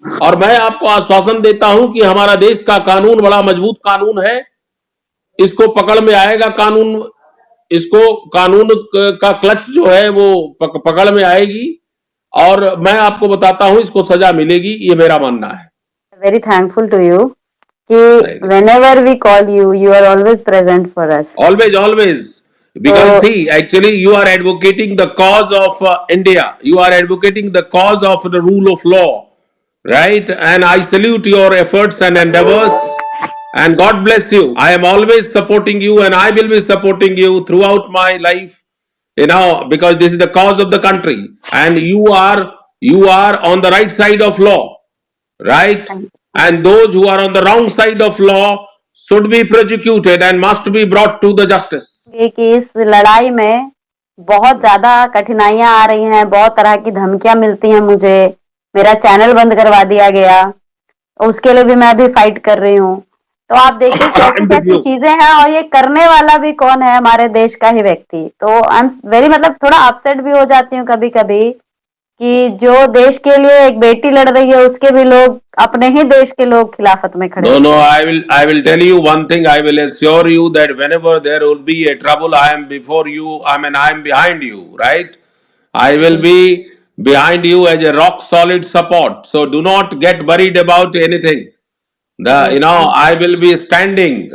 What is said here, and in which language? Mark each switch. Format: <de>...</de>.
<hi>और मैं आपको आश्वासन देता हूं कि हमारा देश का कानून बड़ा मजबूत कानून है, इसको पकड़ में आएगा कानून, इसको कानून का क्लच जो है वो पकड़ में आएगी और मैं आपको बताता हूं इसको सजा मिलेगी, ये मेरा मानना है।</hi> <en>Very thankful to you कि whenever we call you, you are always present for us. Always. Because see, actually you are advocating the cause of India. You are advocating the cause of the rule of law, right? And I salute your efforts and endeavors. And God bless you. I am always supporting you and I will be supporting you throughout my life, because this is the cause of the country. And you are on the right side of law, right? And those who are on the wrong side of law should be prosecuted and must be brought to the justice.</en> <hi>कि इस लड़ाई में बहुत ज्यादा कठिनाइयां आ रही हैं, बहुत तरह की धमकियां मिलती हैं मुझे, मेरा चैनल बंद करवा दिया गया, उसके लिए भी मैं अभी फाइट कर रही हूँ। तो आप देखिए कैसी कैसी चीजें हैं, और ये करने वाला भी कौन है? हमारे देश का ही व्यक्ति। तो</hi> <en>I am very,</en> <hi>मतलब थोड़ा अपसेट भी हो जाती हूँ कभी कभी कि जो देश के लिए एक बेटी लड़ रही है, उसके भी लोग, अपने ही देश के लोग खिलाफत में खड़े।</hi> <en>No, I will tell you one thing. I will assure you that whenever there will be a trouble, I am before you. I am behind you, right? I will be behind you as a rock solid support. So do not get worried about anything. I will be standing.</en>